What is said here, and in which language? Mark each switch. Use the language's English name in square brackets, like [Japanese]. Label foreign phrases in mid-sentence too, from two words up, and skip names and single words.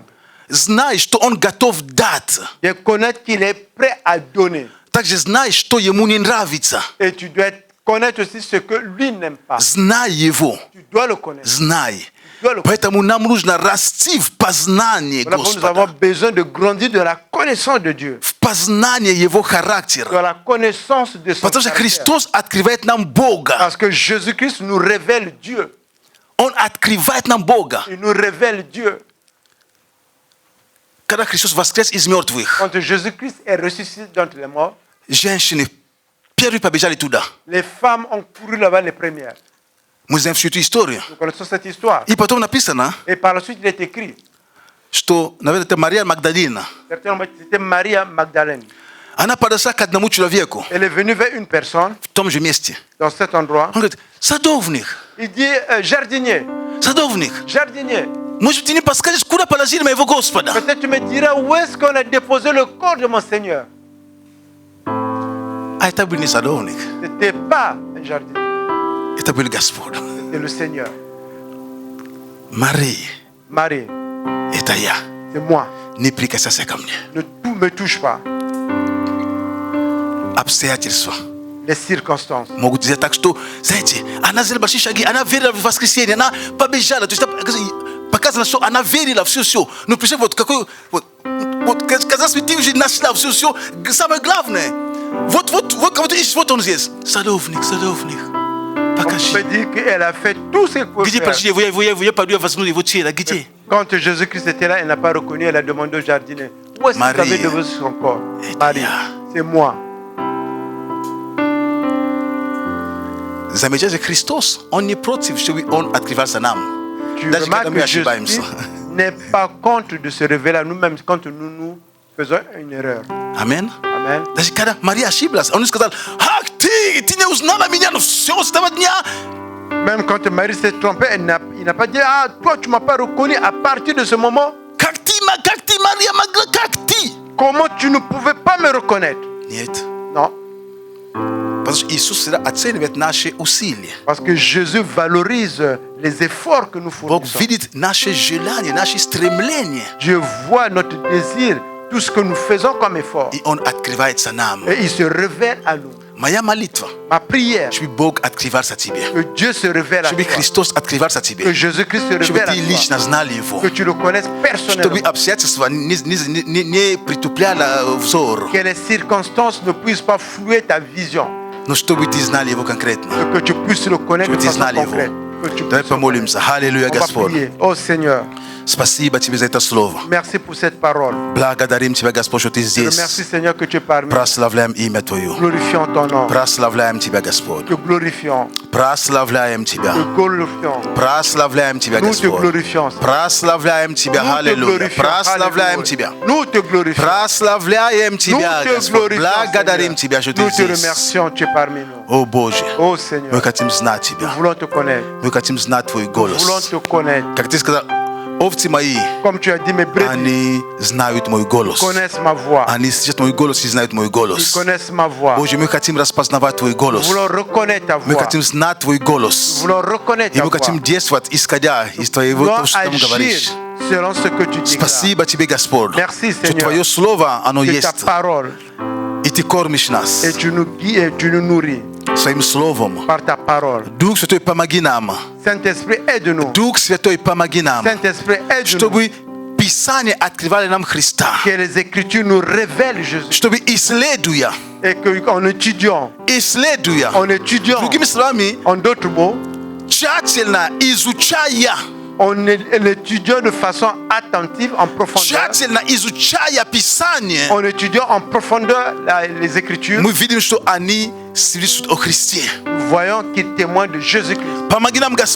[Russian] Знай, что он готов дать. [French] De connaître qu'il est prêt à donner. [Russian] Также знай, что ему не нравится. [French] Et tu dois connaître aussi ce que lui n'aime pas. [Russian] Знай его. [French] Tu dois le connaître. [Russian] Знай. [French] Tu dois le connaître. [Russian] Поэтому нам нужно расти в познании [French] Voilà pourquoi nous avons [Russian] Господа. [French] besoin de grandir de la connaissance de Dieu. [Russian] В познании Его [French] De [Russian] характера. [French] la connaissance de son [Russian] Потому что [French] caractère. [Russian] Христос открывает нам Бога. [French] Parce que Jésus-Christ nous révèle Dieu. [Russian] Он открывает нам Бога. [French] Il nous révèle Dieu. [Russian] Когда Христос воскрес из мертвых, [French] Quand Jésus-Christ est ressuscité d'entre les morts, [Russian] женщины первые побежали туда. [French] les femmes ont couru là-bas les premières. [Russian] Мы знаем всю эту историю. [French] Nous connaissons cette histoire. [Russian] И потом написано, [French] Et par la suite, il est écrit, [Russian] что, наверное, это Мария Магдалина. [French] certainement, c'était Maria Magdalène. [Russian] Она подошла к одному человеку [French] Elle est venue vers une personne [Russian] в том же месте. [French] dans cet endroit. [Russian] Он говорит, садовник, [French] Il dit, jardinier, [Russian] садовник, [French] jardinier, [Russian] может, ты не подскажешь, куда положили моего Господа? [French] peut-être tu me diras où est-ce qu'on a déposé le corps de mon Seigneur. [Russian] А это был не садовник, [French] Ce n'était pas un jardinier, [Russian] это был Господь. [French] c'était le Seigneur. [Russian] Мария, [French] Marie, [Russian] это я. [French] c'est moi. [Russian] Не прикасайся ко мне. [French] Ne tout me touche pas. [Russian] Обстоятельства [French] Les circonstances. [Russian] могут сделать так, что, знаете, она сделала большие шаги, она верила в воскресенье, она побежала. То есть показано, что она верила в все. Но представь, вот какой... Вот казалось бы, ты уже нашла все. Самое главное. Вот кого-то ищешь, вот он здесь. Садовник. [French] On [Russian] Покажи. [French] peut dire qu'elle a fait tout ce qu'elle pouvait [Russian] Где [French] faire. [Russian] почти, я пойду возьму его тело, где? [French] Quand Jésus-Christ était là, elle n'a pas reconnu, elle a demandé au jardinier, où est-ce que vous avez Marie. déposé son corps? Et Marie, Maria. c'est moi. [Russian] Замечайте, Христос, он не против, чтобы он открывался нам. [French] Tu [Russian] Даже когда [French] remarques [Russian] мы [French] que [Russian] ошибаемся. [French] Jésus n'est pas contre de se révéler à nous-mêmes quand nous faisons une erreur. [Russian] Амин. [French] Amen. [Russian] Даже когда Мария ошиблась, он сказал, ах ты не узнала меня, но все с того дня. [French] Même quand Marie s'est trompée, il n'a pas dit, ah, toi tu ne m'as pas reconnu à partir de ce moment. [Russian] Как ты, Мария могла, как ты? [French] Comment tu ne pouvais pas me reconnaître? [Russian] Нет. [French] Non. [Russian] Потому что Иисус всегда оценивает наши усилия. [French] Parce que Jésus valorise les efforts que nous [Russian] Бог [French] fournissons. [Russian] видит наши желания, наши стремления. [French] Dieu voit notre désir, tout ce que nous faisons comme effort. [Russian] И Он открывается нам. [French] Et il se révèle à nous. [Russian] Моя молитва, [French] Ma prière, [Russian] чтобы Бог открывался тебе. [French] que Dieu se révèle à [Russian] Чтобы [French] toi. [Russian] Христос открывался [French] Que [Russian] тебе. [French] Jésus-Christ se [Russian] Чтобы [French] révèle à [Russian] ты [French] toi. [Russian] лично знал Его. [French] Que tu le connaisses [Russian] Чтобы [French] personnellement. [Russian] обстоятельства не притупляли взор. [French] Que les circonstances ne puissent pas flouer ta vision. [Russian] Но чтобы ты знал Его конкретно. [French] Que tu puisses le connaître de [Russian] Чтобы ты [French] façon [Russian] знал [French] concrète. [Russian] Его. [French] Que tu [Russian] Давай [French] puisses [Russian] помолимся. Аллилуйя, [French] On va [Russian] Господь. [French] prier. Oh Seigneur, [Russian] Спасибо тебе за это слово. [French] merci pour cette parole. [Russian] Благодарим тебя, Господь, что ты [French] Je te remercie [Russian] здесь. [French] Seigneur que tu es parmi nous. [Russian] Прославляем имя Твое. [French] Glorifions ton nom. [Russian] Прославляем тебя, Господь. [French] Te glorifions. [Russian] Прославляем тебя. [French] Te glorifions. [Russian] Прославляем тебя, [French] Nous te [Russian] Господь. [French] glorifions. [Russian] Прославляем тебя. [French] Nous te [Russian] Аллилуйя. [French] glorifions. [Russian] Прославляем [French] Alléluia. [Russian] тебя. [French] Nous te glorifions. [Russian] Прославляем [French] Nous [Russian] тебя, [French] te [Russian] Господь. [French] glorifions, [Russian] Благодарим [French] Seigneur. [Russian] тебя, что ты [French] Nous te [Russian] здесь. [French] remercions, tu es parmi nous. [Russian] О Боже, [French] Oh [Russian] мы [French] Seigneur, [Russian] хотим знать [French] nous [Russian] тебя. [French] voulons te connaître. [Russian] Мы хотим знать Твой [French] Nous voulons [Russian] голос. [French] te connaître. [Russian] Как ты сказал, овцы мои, [French] Comme tu as dit, mes brebis [Russian] они знают мой голос. [French] connaissent ma voix. [Russian] Они слышат мой голос и знают мой [French] Ils [Russian] голос. [French] connaissent ma voix. [Russian] Боже, мы хотим распознавать Твой [French] Nous [Russian] голос. [French] voulons reconnaître ta [Russian] Мы [French] voix. [Russian] хотим знать Твой [French] Nous [Russian] голос. [French] voulons reconnaître [Russian] И [French] ta [Russian] мы [French] voix. [Russian] хотим действовать, исходя из [French] Nous [Russian] Твоего, [French] voulons [Russian] того, что Ты нам [French] agir [Russian] говоришь. [French] selon ce que tu dis. [Russian] Спасибо Тебе, Господь, [French] Merci, [Russian] что [French] Seigneur. [Russian] Твое Слово, оно [French] Que ta [Russian] есть. [French] parole, [Russian] И Ты кормишь нас [French] et tu nous guides et tu nous nourris [Russian] Своим Словом. [French] par ta parole. [Russian] Дух Святой, помоги нам. [French] Saint-Esprit, aide-nous. [Russian] Дух Святой, помоги нам. [French] Saint-Esprit, aide-nous. [Russian] Чтобы Писание открывали нам Христа. [French] Que les Écritures nous révèlent Jésus. [Russian] Чтобы исследуя, [French] Et qu'en étudiant, [Russian] исследуя, [French] en étudiant, [Russian] другими словами, [French] en d'autres mots, En étudiant de façon attentive, en profondeur. En étudiant en profondeur les Écritures. Nous voyons qu'il témoigne de Jésus-Christ.